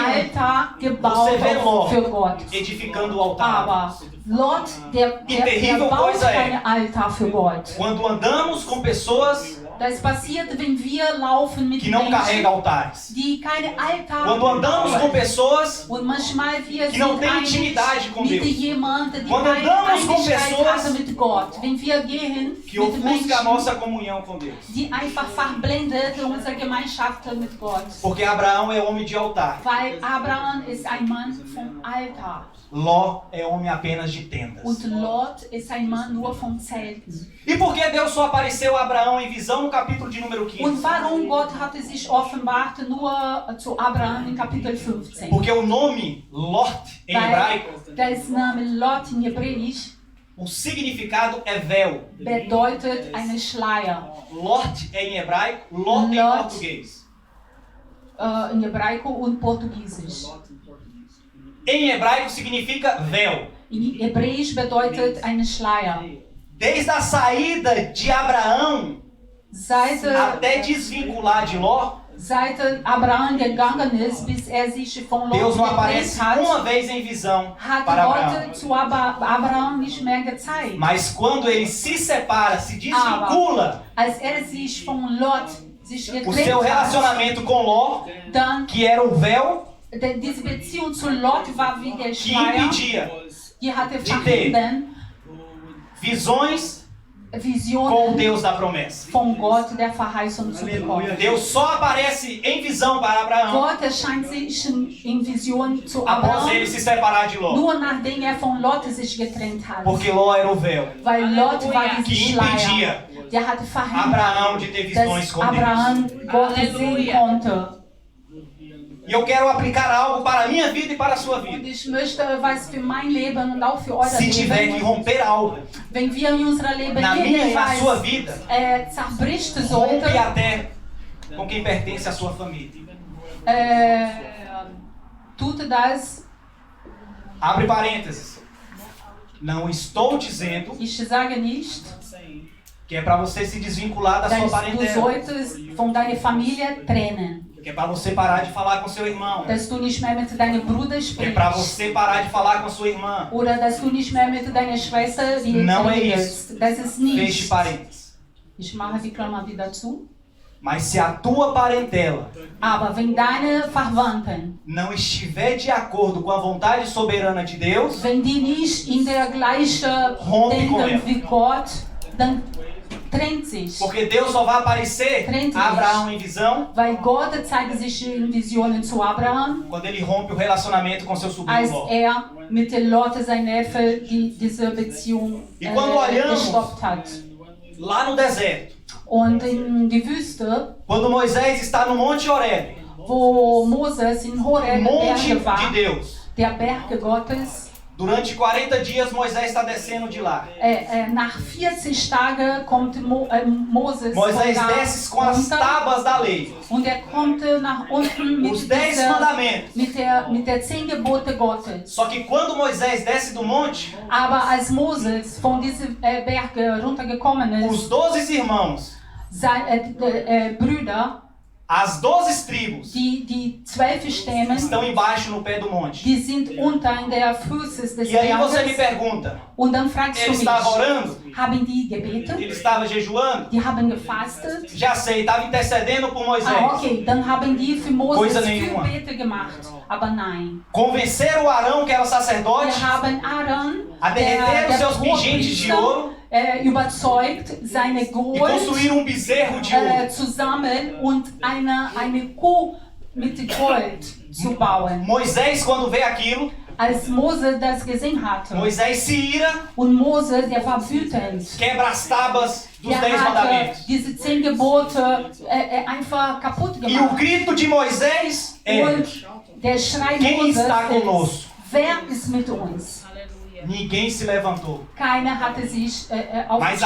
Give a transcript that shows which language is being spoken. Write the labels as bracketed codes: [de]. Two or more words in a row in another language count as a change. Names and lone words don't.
[de] Altar gebaut [pt] você vê Ló [de] für Gott. [pt] edificando o altar. [de] Aber Lot, der [pt] terrível [de] baut [pt] coisa é, [de] kein Altar für Gott. [pt] Quando andamos com pessoas [de] Das passiert, wenn wir laufen mit [pt] que não [de] Menschen, [pt] carregam altares. [de] die keine Altar [pt] Quando andamos com [de] bauen. [pt] pessoas [de] Und manchmal wir [pt] que não [de] sind [pt] têm [de] einig [pt] intimidade com [de] mit [pt] Deus. [de] jemandem, die [pt] Quando [de] keine [pt] andamos com [de] Einigkeit [pt] pessoas [de] hatte mit Gott. Wenn wir gehen [pt] que [de] mit [pt] ofusca a [de] Menschen, [pt] nossa comunhão com Deus. [de] die einfach verblendet unsere Gemeinschaft mit Gott. [pt] Porque Abraão é homem de altar. [de] Weil Abraham ist ein Mann vom Altar. [pt] Ló é homem apenas de tendas. [de] Und Lot ist ein Mann nur vom Zelten. [pt] E por que Deus só apareceu a Abraão em visão no capítulo de número 15? [de] Und warum Gott hatte sich offenbart nur zu Abraham in Kapitel 15? [pt] Porque o nome Lot em hebraico, [de] Weil das Name Lot in Hebräisch [pt] o significado é véu. [de] bedeutet eine Schleier. [pt] Lot é em hebraico, Lot em Lot. português. [de] In Hebraico und Portugiesisch. [pt] Em hebraico significa véu. [de] In Hebräisch bedeutet eine Schleier. [pt] Desde a saída de Abraão [de] Seit [pt] até desvincular de Ló, [de] Abraham gegangen ist, bis sich von Lot [pt] Deus não [de] getrennt [pt] aparece [de] hat, [pt] uma vez em visão [de] hat [pt] para Abraão. [de] Gott zu Abraham nicht mehr gezeigt. [pt] Mas quando ele se separa, se desvincula, [de] Als sich von Lot sich [pt] o [de] getrennt [pt] seu [de] hat, [pt] relacionamento com Ló, [de] dann [pt] que era o véu [de] diese Beziehung zu Lot war wie der [pt] que [de] Schleier, [pt] impedia [de] die hatte [pt] de ter [de] verhindert [pt] visões com o [de] Visionen [pt] Deus da promessa. [de] von Gott der Verheißung zu bekommen. [pt] Deus só aparece em visão para Abraão [de] Gott erscheint sich in Vision zu [pt] após [de] Abraham, [pt] ele se separar de Ló. [de] nur nachdem von Lot sich getrennt hat. [pt] Porque Ló era o véu [de] Weil Lot war [pt] que [de] diese Schleier, [pt] impedia [de] der hatte verhindert, [pt] Abraão de ter visões [de] dass [pt] com Deus. [de] Abraham Gott sehen konnte. [pt] E eu quero aplicar algo para a minha vida e para a sua [de] Und [pt] vida. [de] ich möchte was für mein Leben und auch für euer [pt] Se tiver que [de] Leben, [pt] romper algo [de] wenn wir in unserem Leben [pt] na minha e na sua [de] irgendwas [pt] vida, [de] zerbricht [pt] rompe [de] sollte, [pt] até com quem pertence à sua família. [de] tut das, [pt] Abre parênteses. Não estou dizendo [de] ich sage nicht, [pt] que é para você se desvincular da sua [de] dass du [pt] parentela. [de] solltest von deiner Familie trennen, [pt] Que é para você parar de falar com seu irmão. [de] dass du nicht mehr mit deinem Bruder [pt] Que é para [de] sprichst. [pt] você parar de falar com sua irmã. [de] Oder dass du nicht mehr mit deiner Schwester [pt] Não é [de] redest. Das ist [pt] Feche [de] nicht. [pt] parênteses. [de] Ich mache die Klammer wieder zu. [pt] Mas se a tua parentela [de] Aber wenn deine Verwandten, [pt] não estiver de acordo com a vontade soberana de Deus, [de] wenn die nicht in der gleichen [pt] Rompe com ela. [de] denken wie Gott, dann trennt sich. [pt] porque Deus só vai aparecer [de] Trennt [pt] a Abraão em visão [de] Weil Gott zeigt sich in Visionen zu Abraham, [pt] quando ele rompe o relacionamento com seu sobrinho [de] als [pt] Ló. [de] mit Lot, sein Neffe, diese Beziehung [pt] E quando olhamos [de] gestoppt hat. [pt] lá no deserto, [de] Und in die Wüste, [pt] quando Moisés está no Monte Horebe, [de] wo Moses in Horeb [pt] monte [de] Berge war, [pt] de Deus, [de] der Berg Gottes, [pt] durante 40 dias Moisés está descendo de lá. [de] nach 40 Tagen kommt Moses [pt] Moisés [de] von da [pt] desce com as [de] runter [pt] tábuas da lei, [de] und kommt nach unten [pt] os 10 mandamentos. [de] mit der 10 Gebote Gottes. [pt] Só que quando Moisés desce do monte, [de] Aber als Moses von diesem Berg runtergekommen ist, [pt] os 12 irmãos, [de] Brüder, [pt] as 12 tribos, [de] die 12 Stämme, [pt] estão embaixo no pé do monte. [de] die sind unter in der Füße des [pt] E aí você me [de] Berges. [pt] pergunta, [de] Und dann fragst du [pt] ele [de] mich, [pt] estava orando? [de] haben die gebetet? [pt] Ele estava jejuando? [de] Die haben gefastet? [pt] Já sei, estava intercedendo por Moisés. [de] Okay, dann haben die für Moses [pt] Coisa nenhuma. [de] Fürbete gemacht. Aber nein. [pt] Convenceram o Arão, que era o sacerdote, [de] Wir haben Aaron, [pt] a derreter os seus pingentes de [de] Hohepriester, [pt] ouro [de] überzeugt, seine [pt] e [de] Gold [pt] construíram um bezerro de ouro. [de] zu sammeln und eine Kuh mit Gold zu bauen. [pt] Moisés, quando vê aquilo, [de] Als Mose das gesehen hatte. [pt] Moisés se ira, [de] Und Mose, der war wütend. [pt] quebra as tábuas dos [de] Der 10 hatte [pt] mandamentos. [de] diese 10 Gebote einfach kaputt [pt] E o [de] gemacht. [pt] grito de Moisés é: [de] Und der Schrei [pt] Quem [de] Moses [pt] está [de] ist, [pt] conosco? [de] wer ist mit uns? [pt] Ninguém se levantou. [de] Keiner hatte sich [pt] Mas a